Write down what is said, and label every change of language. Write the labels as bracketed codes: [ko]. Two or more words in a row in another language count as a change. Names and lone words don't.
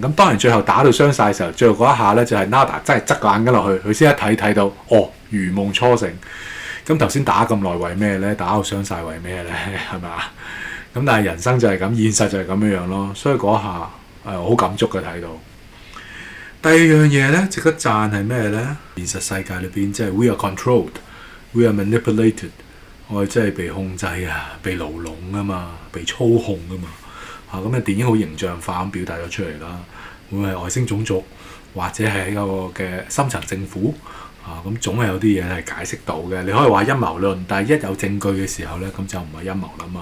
[yue] 咁當然最後打到傷晒嘅時候，最後嗰一下咧就係 Nada 真係側個眼鏡落去，佢先一睇到如夢初醒。咁頭先打咁耐為咩咧？打到傷晒為咩咧？係咪啊？咁但係人生就係咁，現實就係咁樣樣咯。所以嗰下好感觸嘅睇到。第二樣嘢咧，值得讚係咩咧？現實世界裏邊即係 [en] we are controlled，we are manipulated。 [yue] 我哋真係被控制被牢籠啊嘛，被操控啊嘛。咁嘅電影好形象化咁表達咗出嚟啦。會係外星種族，或者係一個嘅深層政府咁總係有啲嘢係解釋到嘅。你可以話陰謀論，但係一有證據嘅時候咧，咁就唔係陰謀啦嘛。